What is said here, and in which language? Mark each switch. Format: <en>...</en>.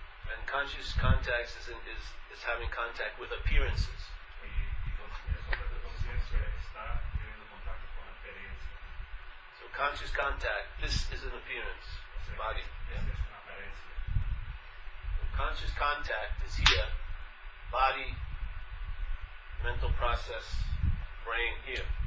<en>And conscious contact is having contact with appearances.</en> <es>Y eso de conciencia está teniendo contacto con experiencia.</es> <en>So conscious contact, this is an appearance, body.</en> <es>Esta es una apariencia.</es> <en>Conscious contact is here, body, mental process, brain here.</en>